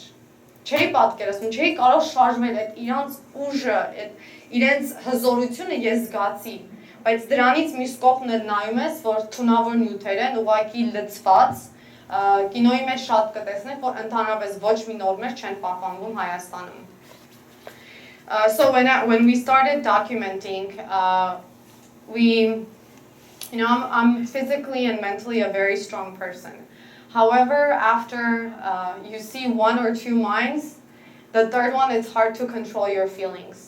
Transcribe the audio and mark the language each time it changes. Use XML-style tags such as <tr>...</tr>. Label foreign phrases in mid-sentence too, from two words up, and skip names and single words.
<hy>Չէի պատկերացնում, չէի կարող շարժվել այդ իրանց ուժը, այդ իրենց հզորությունը ես զգացի, բայց դրանից մյուս կողմն էլ նայում ես, որ թունավոր նյութեր են, ուղղակի լցված, կինոյի մեջ շատ կտեսնեք, որ ընդհանրապես ոչ մի նորմեր չեն պահպանվում Հայաստանում։</hy> <en>So when we started documenting, I'm physically and mentally a very strong person. However, after you see 1 or 2 mines, the third one, it's hard to control your feelings.</en>